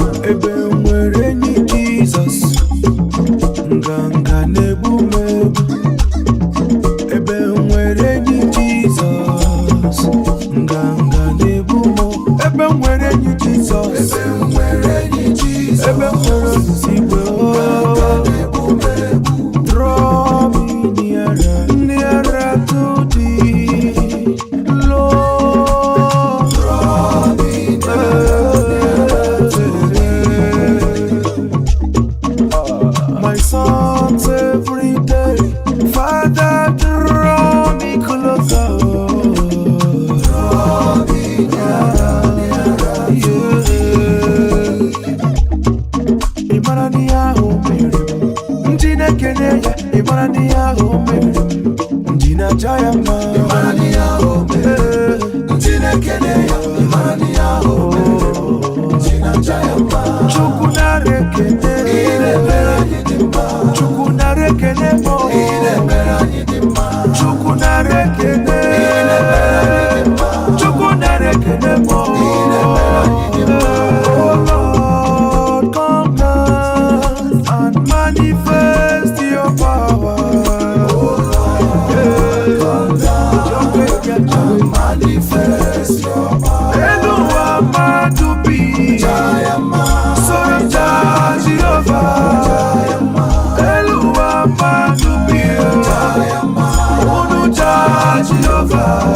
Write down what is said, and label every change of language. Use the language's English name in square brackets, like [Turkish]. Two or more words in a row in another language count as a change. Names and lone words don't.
[Igbo] Ebe m nwere enyi Jizọs. Nganga na-egbu m egbu. Ebe m nwere enyi Jizọs. Nganga na-egbu m. Ebe m nwere enyi Jizọs. Ebe m nwere enyi Jizọs. Ebe m nwere ozizi igwe. Nganga na-egbu m egbu. [English] Draw me nearer, nearer to thee. Lord, draw me nearer to thee. My songs every day, Father, draw me closer. Draw me nearer, nearer, yeah. [Igbo] Ị mara na ihe ahụ mere m? Ndị na-ekene ya, ị mara n'ihe ahụ o mere. Ndị na-aja ya mma, ị mara n'ihe ahụ o mere. Ndị na-ekene ya, ị mara n'ihe ahụ o mere. Ndị na-aja ya mma. Chukwu nara ekene. Ị na-emere anyị dị mma. Chukwu nara ekene mọ. Ị na-emere anyị dị mma. Chukwu nara ekene. Ị na-emere anyị dị mma. Chukwu nara ekene mọ. Ị na-emere anyị dị mma. [English] Oh Lord, come down. and manifest your power. Yeah. Your great God. And manifest your power. [Igbo] Elu wa ma dubi. Jayama. Soro ja Jehovah. Elu wa ma dubi. Jayama. Unu ja Jehovah.